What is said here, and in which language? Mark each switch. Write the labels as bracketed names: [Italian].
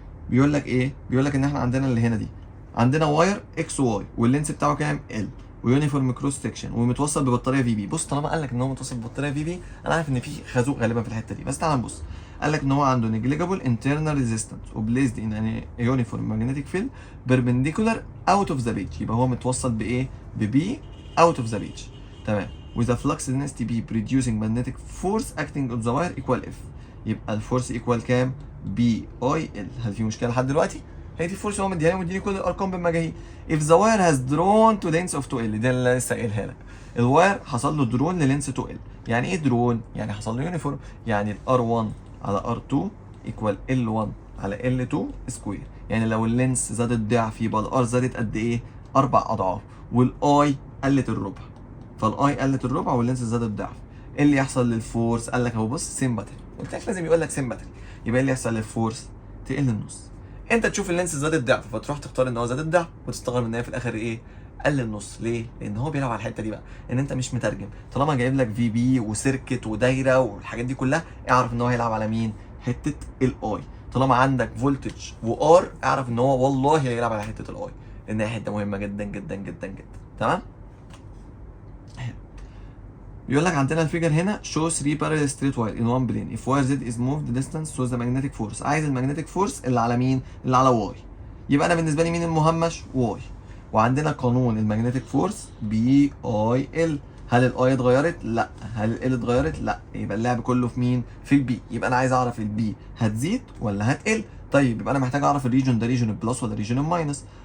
[Arabic] بيقول لك ايه؟ بيقول لك ان احنا عندنا اللي هنا دي، عندنا واير اكس واي واللينس بتاعه كام؟ ال، ويونيفورم كروس سكشن، ومتوصل ببطاريه في بي. بص طالما قال لك ان هو متوصل ببطاريه في بي، انا عارف ان في خازوق غالبا في الحته دي، بس تعال نبص. قال لك ان هو عنده نيجليجابل انترنال ريزيستنس وبليزد ان يونيفورم ماجنتيك فيلد بيربنديكولار اوت اوف ذا بيج. يبقى هو متوصل بايه؟ ببي اوت اوف ذا بيج. تمام. [English] with a flux density B producing magnetic force acting on the wire equal F. [Arabic] يبقى الفورس ايكوال كام؟ بي اي ال. هل في مشكله لحد دلوقتي؟ هي دي الفورس هو مديها لي، ومديني كل الارقام بالمجاهيل. [English] if the wire has drawn to length of 2L، [Arabic] دي اللي لسه قايلها لك. الواير حصل له درون للينس 2L. يعني ايه درون؟ يعني حصل له يونيفورم. يعني ال R1 على R2 ايكوال L1 على L2 سكوير. يعني لو اللينس زادت ضعف يبقى الار زادت قد ايه؟ 4 اضعاف. والاي قلت الربع، فالاي قلت الربع واللينس زادت ضعف. ايه اللي يحصل للفورس؟ قال لك اهو بص سيمباتري، قلت لك لازم يقول لك سيمباتري. يبقى ايه اللي يحصل للفورس؟ تقل النص. انت تشوف اللينس زاد الضعف فتروح تختار ان هو زاد الضعف، وتستغرب ان هي في الاخر ايه؟ قل النص. ليه؟ لان هو بيلعب على الحته دي بقى، ان انت مش مترجم. طالما جايب لك في بي وسيركت ودايره والحاجات دي كلها، اعرف ان هو هيلعب على مين؟ حته الاي. طالما عندك فولتج وار، اعرف ان هو والله هيلعب على حته الاي، لان هي حته مهمه جدا جدا جدا جدا. تمام؟ بيقول لك عندنا الفيجر هنا [English] show 3 parallel straight wire in one plane if wire z is moved distance so the magnetic force. [Arabic] عايز المagnetic force اللي على مين؟ اللي على واي. يبقى انا بالنسبه لي مين المهمش؟ واي. وعندنا قانون المagnetic فورس بي اي ال. هل الاي اتغيرت؟ لا. هل ال اتغيرت؟ لا. يبقى اللعب كله في مين؟ في البي. يبقى انا عايز اعرف البي هتزيد ولا هتقل. طيب يبقى انا محتاج اعرف الريجون ده ريجون البلس ولا ريجون الماينس.